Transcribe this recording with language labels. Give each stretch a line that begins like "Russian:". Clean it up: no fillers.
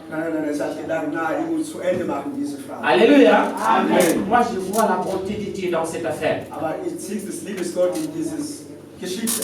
German: Nein, er sagt gedacht, na, ich muss zu Ende machen, diese Frau.
French: Alléluia. Amen. Moi, je vois la bonté de Dieu dans cette affaire.
German: Aber ich sehe das Liebesgott in dieses Geschichte.